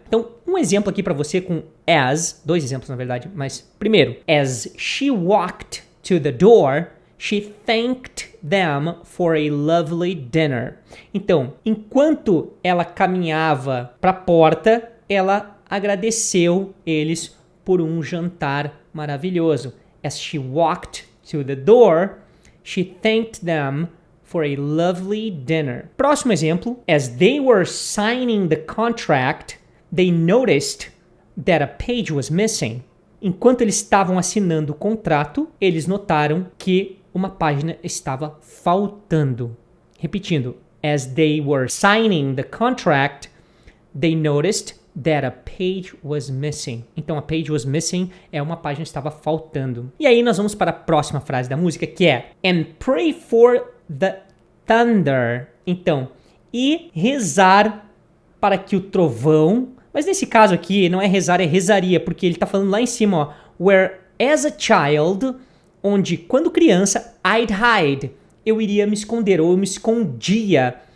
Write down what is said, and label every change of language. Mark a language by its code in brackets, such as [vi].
[pt] Então, um exemplo aqui para você com as, 2 exemplos na verdade, mas primeiro, [en] as she walked to the door, she thanked them for a lovely dinner. [pt] Então, enquanto ela caminhava para a porta, ela agradeceu eles por um jantar maravilhoso. [en] As she walked to the door, she thanked them for a lovely dinner. [pt] Próximo exemplo. [en] As they were signing the contract, they noticed that a page was missing. [pt] Enquanto eles estavam assinando o contrato, eles notaram que uma página estava faltando. Repetindo. [en] As they were signing the contract, they noticed that a page was missing. [pt] Então, [en] a page was missing [pt] é uma página que estava faltando. E aí nós vamos para a próxima frase da música, que é [en] and pray for the thunder. [pt] Então, e rezar para que o trovão... Mas nesse caso aqui, não é rezar, é rezaria, porque ele está falando lá em cima, ó, [en] where as a child, [pt] onde quando criança, [en] I'd hide, [pt] eu iria me esconder, ou eu me escondia.